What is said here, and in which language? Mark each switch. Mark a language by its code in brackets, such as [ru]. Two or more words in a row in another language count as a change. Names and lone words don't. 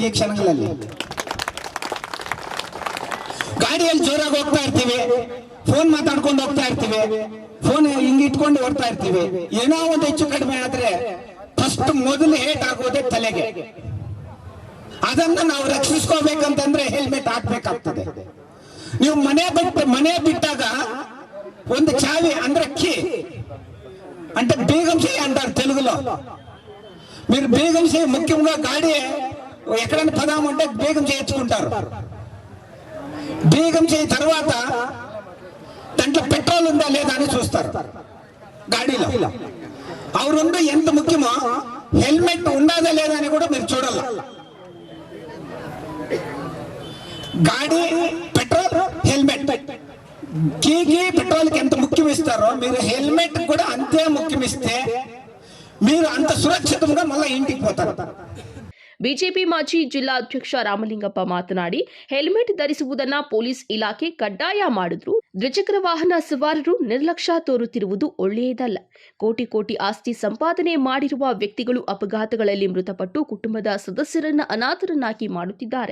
[kn] ಈ ಕ್ಷಣಗಳಲ್ಲಿ ಗಾಡಿಯಲ್ಲಿ ಜೋರಾಗಿ ಹೋಗ್ತಾ ಇರ್ತೀವಿ, ಫೋನ್ ಮಾತಾಡ್ಕೊಂಡು ಹೋಗ್ತಾ ಇರ್ತೀವಿ, ಫೋನ್ ಹಿಂಗ್ ಇಟ್ಕೊಂಡು ಹೋಗ್ತಾ ಇರ್ತೀವಿ. ಏನೋ ಒಂದು ಹೆಚ್ಚು ಕಡಿಮೆ ಆದ್ರೆ ಫಸ್ಟ್ ಮೊದಲು ಹೇಟ್ ಆಗೋದೇ ತಲೆಗೆ. ಅದನ್ನ ನಾವು ರಕ್ಷಿಸ್ಕೋಬೇಕಂತಂದ್ರೆ ಹೆಲ್ಮೆಟ್ ಹಾಕ್ಬೇಕಾಗ್ತದೆ. ನೀವು ಮನೆ ಬಿಟ್ಟಾಗ ಒಂದು ಚಾವಿ ಅಂದ್ರೆ ಕೀ [te] అంటే బేగం చేయి అంటారు తెలుగులో. మీరు బేగం చేయి ముఖ్యంగా గాడి ఎక్కడైనా పదామంటే బేగం చేయించుకుంటారు. బేగం చేయి తర్వాత దాంట్లో పెట్రోల్ ఉందా లేదా అని చూస్తారు గాడిలో. అవి రెండు ఎంత ముఖ్యమో హెల్మెట్ ఉన్నదా లేదా అని కూడా మీరు చూడాలి. గాడి పెట్రోల్ హెల్మెట్ కీకి పెట్రోల్కి ఎంత ముఖ్యం ఇస్తారో మీరు హెల్మెట్ కూడా అంతే ముఖ్యం ఇస్తే మీరు అంత సురక్షితంగా మళ్ళీ ఇంటికి పోతారు. [kn] ಬಿಜೆಪಿ ಮಾಜಿ ಜಿಲ್ಲಾಧ್ಯಕ್ಷ ರಾಮಲಿಂಗಪ್ಪ ಮಾತನಾಡಿ, ಹೆಲ್ಮೆಟ್ ಧರಿಸುವುದನ್ನ ಪೊಲೀಸ್ ಇಲಾಖೆ ಕಡ್ಡಾಯ ಮಾಡಿದ್ರು ದ್ವಿಚಕ್ರ ವಾಹನ ಸವಾರರು ನಿರ್ಲಕ್ಷ್ಯ ತೋರುತ್ತಿರುವುದು ಒಳ್ಳೆಯದಲ್ಲ. ಕೋಟಿ ಕೋಟಿ ಆಸ್ತಿ ಸಂಪಾದನೆ ಮಾಡಿರುವ ವ್ಯಕ್ತಿಗಳು ಅಪಘಾತಗಳಲ್ಲಿ ಮೃತಪಟ್ಟು ಕುಟುಂಬದ ಸದಸ್ಯರನ್ನ ಅನಾಥರನ್ನಾಗಿ ಮಾಡುತ್ತಿದ್ದಾರೆ.